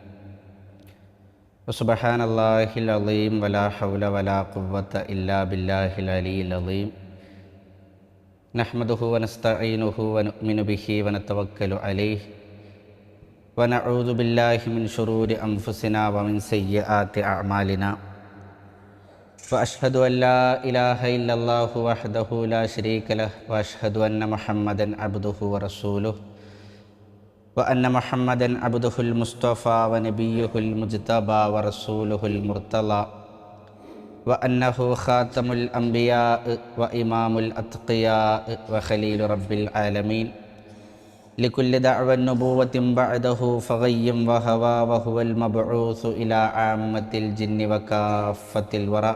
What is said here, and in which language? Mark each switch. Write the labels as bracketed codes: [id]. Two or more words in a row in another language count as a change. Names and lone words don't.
[ar] وسبحان الله العظيم ولا حول ولا قوة إلا بالله العلي العظيم. نحمده ونستعينه ونؤمن به ونتوكل عليه ونعوذ بالله من شرور أنفسنا ومن سيئات أعمالنا. وأشهد أن لا إله إلا الله وحده لا شريك له وأشهد أن محمدا عبده ورسوله وأن محمدا عبده المصطفى ونبيه المجتبى ورسوله المرتضى وأنه خاتم الأنبياء وإمام الأتقياء وخليل رب العالمين لكل دعوى النبوة بعده فغي وهوى وهو المبعوث إلى عامة الجن وكافة الورى.